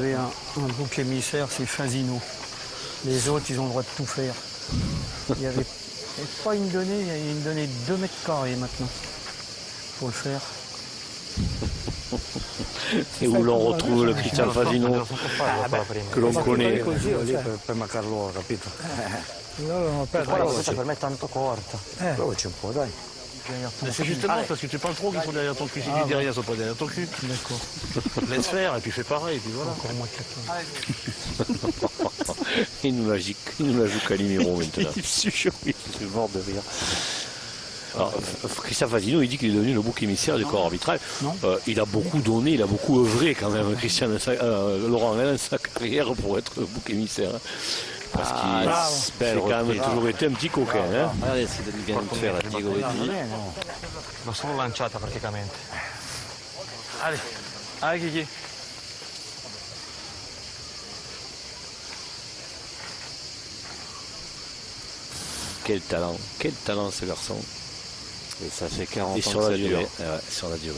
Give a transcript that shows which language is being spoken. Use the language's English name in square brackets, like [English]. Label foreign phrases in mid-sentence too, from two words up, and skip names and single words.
[French] avez un bouc émissaire, c'est Fasino. Les autres, ils ont le droit de tout faire. Il n'y avait pas une donnée, il y a une donnée de 2 mètres carrés maintenant. Faut le faire. Et où l'on retrouve le Cristian Fasino que l'on connaît. [Italian] Così lì per marcar loro, capito? Questa per me è tanto corta. Provaci un po', dai. [French] C'est justement parce que tu parles trop qu'ils sont derrière ton cul. Si tu dis rien, ils sont pas derrière ton cul. D'accord. Laisse faire et puis fais pareil. Et puis voilà. Encore moins que Il nous la joue Calimero maintenant. Il est mort de rire. Alors, Cristian Fasino, il dit qu'il est devenu le bouc émissaire du corps arbitral. Non. Il a beaucoup donné, il a beaucoup œuvré quand même, Laurent Alain, dans sa carrière pour être le bouc émissaire. Parce qu'il a quand même toujours été un petit coquin. Hein. Regardez ce qu'il vient de faire à Diego Retti. [Italian] L'ho solo lanciata praticamente. [French] Allez, allez Kiki. Quel talent ce garçon. Et ça fait 40 Et ans sur que la ça durée. dure. Ouais, sur la durée.